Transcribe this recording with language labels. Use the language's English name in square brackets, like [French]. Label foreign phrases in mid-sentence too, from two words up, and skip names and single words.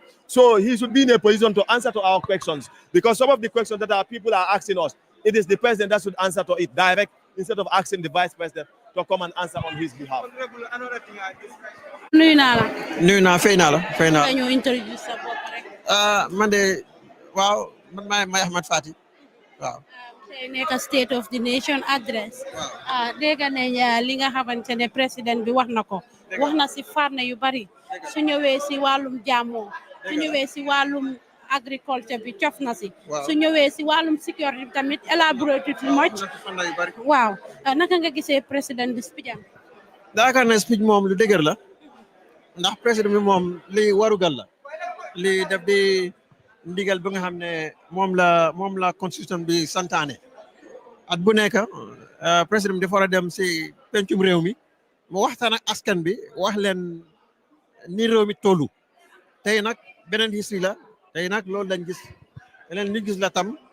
[English] So he should be in a position to answer to our questions, because some of the questions that our people are asking us, it is the president that should answer to it direct instead of asking the vice president to come and answer on his behalf. Can you introduce yourself? Wow, my Ahmad Fati. Wow. Nekk state of the nation address. [Wolof] Dégg nañ li nga xamante ne président bi wax na ko. Wax na si fànn yu bari. Su ñëwee si wàllum jàmmoo, su ñëwee si wàllum agriculture bi cof na si. Su ñëwee si wàllum security bi tamit [English] elaborate too much. [Wolof] Waaw. Naka nga gisee président bi speech am? Daakaar na speech moom lu dëgër la. Ndax président bi moom li warugal la. Li def di ndigal bi nga xam ne moom la constitution bi santaane at bu nekk président bi dafa war a dem si pencum réew mi mu waxtaan ak askan bi wax leen ni réew mi tollu tey nag beneen history la tey nag loolu lañ gis leneen li gis la tam